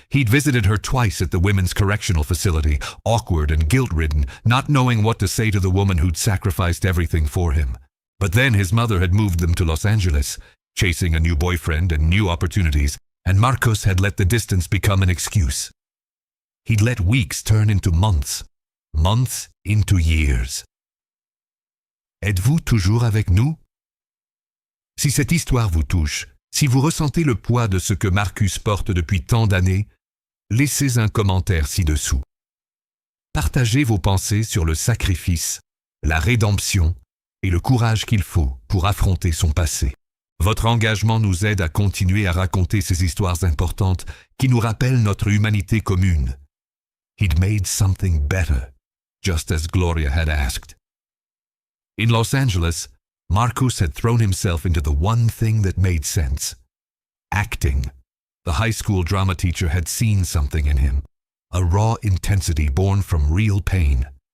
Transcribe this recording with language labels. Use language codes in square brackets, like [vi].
[en] He'd visited her twice at the women's correctional facility, awkward and guilt-ridden, not knowing what to say to the woman who'd sacrificed everything for him. But then his mother had moved them to Los Angeles, chasing a new boyfriend and new opportunities, and Marcos had let the distance become an excuse. He'd let weeks turn into months, months into years. [fr] Êtes-vous toujours avec nous? Si cette histoire vous touche, si vous ressentez le poids de ce que Marcus porte depuis tant d'années, laissez un commentaire ci-dessous. Partagez vos pensées sur le sacrifice, la rédemption et le courage qu'il faut pour affronter son passé. Votre engagement nous aide à continuer à raconter ces histoires importantes qui nous rappellent notre humanité commune. [en] He'd made something better, just as Gloria had asked. In Los Angeles, Marcus had thrown himself into the one thing that made sense. Acting. The high school drama teacher had seen something in him, a raw intensity born from real pain.